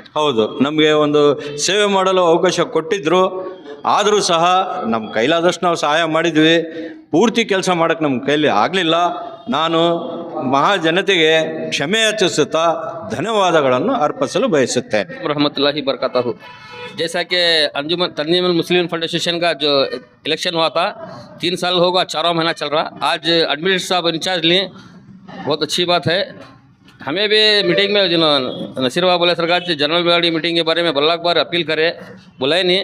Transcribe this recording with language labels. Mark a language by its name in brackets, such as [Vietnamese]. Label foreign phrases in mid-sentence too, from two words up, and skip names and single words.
[Kannada] ಹೌದು, ನಮಗೆ ಒಂದು ಸೇವೆ ಮಾಡಲು ಅವಕಾಶ ಕೊಟ್ಟಿದ್ದರು. ಆದರೂ ಸಹ ನಮ್ಮ ಕೈಲಾದಷ್ಟು ನಾವು ಸಹಾಯ ಮಾಡಿದ್ವಿ. ಪೂರ್ತಿ ಕೆಲಸ ಮಾಡೋಕ್ಕೆ ನಮ್ಮ ಕೈಲಿ ಆಗಲಿಲ್ಲ. ನಾನು ಮಹಾಜನತೆಗೆ ಕ್ಷಮೆ ಯಾಚಿಸುತ್ತಾ ಧನ್ಯವಾದಗಳನ್ನು ಅರ್ಪಿಸಲು ಬಯಸುತ್ತೇನೆ. [Arabic] رحمة الله بركاته. [Hindi] जैसा कि अंजुमन तंजीमुल मुस्लिम फंड एसोसिएशन का जो इलेक्शन हुआ था 3 साल होगा, 4वां महीना चल रहा। आज एडमिनिस्ट्रेटर साहब इंचार्ज लिए, बहुत अच्छी बात है। हमें भी मीटिंग में जो नसीर बाबू बोले सरकार [English] general body meeting [Hindi] के बारे में बल्लाक बार अपील करे, बुलाए नहीं।